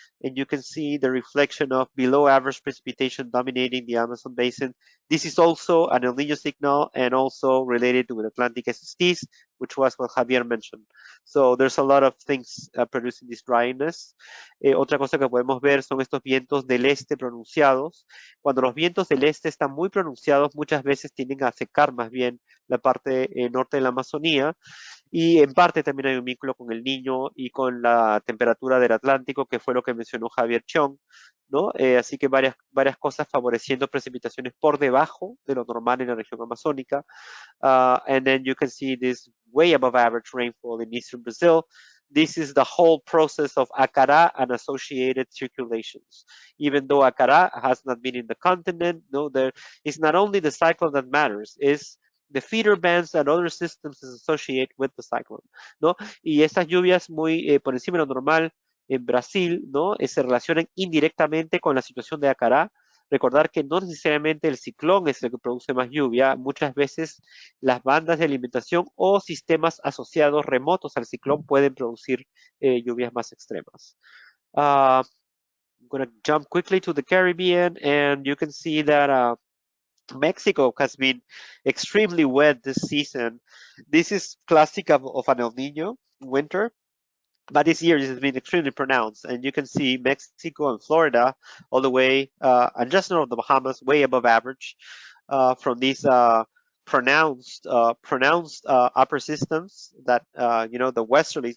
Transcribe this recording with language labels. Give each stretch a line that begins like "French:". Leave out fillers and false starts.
English: and you can see the reflection of below average precipitation dominating the Amazon basin. This is also an El Niño signal and also related to the Atlantic SSTs, which was what Javier mentioned. So there's a lot of things producing this dryness.
Spanish: Otra cosa que podemos ver son estos vientos del este pronunciados. Cuando los vientos del este están muy pronunciados, muchas veces tienden a secar más bien la parte norte de la Amazonía. Y en parte también hay un vínculo con el Niño y con la temperatura del Atlántico, que fue lo que mencionó Javier Chong, ¿no? Así que varias cosas favoreciendo precipitaciones por debajo de lo normal en la región amazónica.
English: And then you can see this way above average rainfall in eastern Brazil. This is the whole process of Akará and associated circulations. Even though Akará has not been in the continent, no, there is not only the cyclone that matters, is the feeder bands and other systems associated with the cyclone, ¿no?
Spanish: Y estas lluvias muy por encima de lo normal en Brasil, ¿no? Se relacionan indirectamente con la situación de Akará. Recordar que no necesariamente el ciclón es el que produce más lluvia, muchas veces las bandas de alimentación o sistemas asociados remotos al ciclón pueden producir lluvias más extremas.
English: I'm going to jump quickly to the Caribbean, and you can see that Mexico has been extremely wet this season. This is classic of an El Nino winter, but this year it has been extremely pronounced. And you can see Mexico and Florida all the way, and just north of the Bahamas, way above average from these pronounced upper systems that, the westerlies.